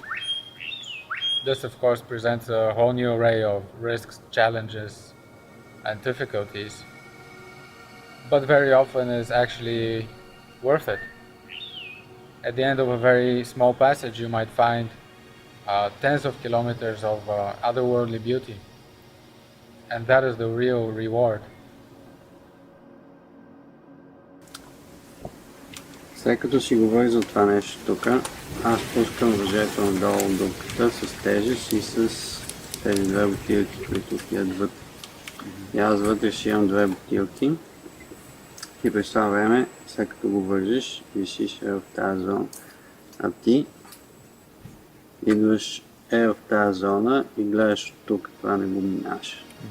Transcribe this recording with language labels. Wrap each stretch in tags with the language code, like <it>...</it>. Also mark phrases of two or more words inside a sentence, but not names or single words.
<en>This of course presents a whole new array of risks, challenges, and difficulties, but very often is actually worth it. At the end of a very small passage, you might find tens of kilometers of otherworldly beauty, and that is the real reward.</en> <bg>След като си говори за това нещо тук, аз пускам въжето надолу от дупката с тежест и с тези две бутилки, които отиват вътре. И аз вътре ще имам две бутилки и през това време, след като го вържиш, висиш в тази зона, а ти идваш в тази зона и гледаш от тук, това не го минаш.</bg>